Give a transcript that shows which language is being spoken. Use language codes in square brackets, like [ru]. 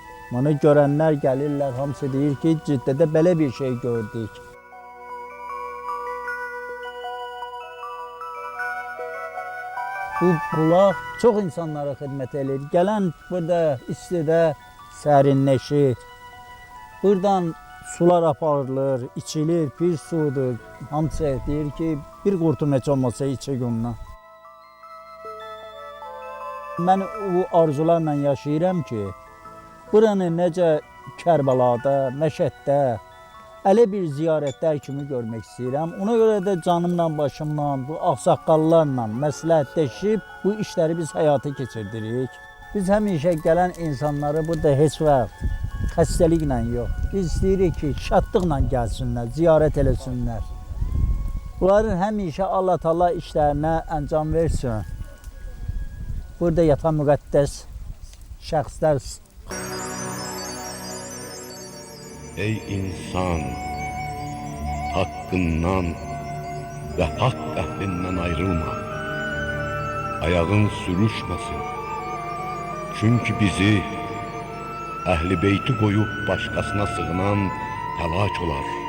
[az] Bunu görənlər gəlirlər, hamısı deyir ki, Ciddədə belə bir şey gördük. Bu bulaq çox insanlara xidmət edir. Gələn burada istidə sərinləşir. Buradan sular aparılır, içilir, bir sudur. Hamısı deyir ki, bir qurtum heç olmasa içə günlə. Mən o arzularla yaşayıram ki, buranı necə Kərbəlada, Məşəddə, elə bir ziyarətlər kimi görmək istəyirəm. Ona görə də canımla, başımla, bu ağsaqqallarla məsləhətləşib bu işləri biz həyata keçirdirik. Biz həmişə gələn insanları burada heç vaxt xəstəliklə yox. Biz istəyirik ki, şadlıqla gəlsinlər, ziyarət eləsinlər. Bunların həmişə Allah Taala işlərinə əncam versin. Burada yatan müqəddəs şəxslər [tr] Ey insan, hakkından ve hak ehlinden ayrılma. Ayağın sürüşmesin. Çünkü bizi ehli beyti koyup başkasına sığınan helak olar.